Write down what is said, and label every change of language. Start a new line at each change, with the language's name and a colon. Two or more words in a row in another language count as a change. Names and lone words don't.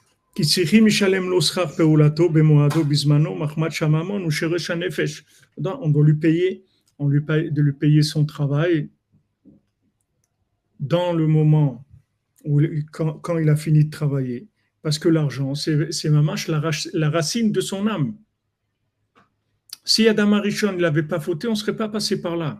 Hebrew: כי צריכים משלם לו שכר פעולתו במועדו בזמנו, מחמת שממון ושרש הנפש.
French: On doit lui payer, de lui payer son travail dans le moment où, quand il a fini de travailler. Parce que l'argent, c'est mamash la racine de son âme. Si Adam Arishon ne l'avait pas fauté, on ne serait pas passé par là.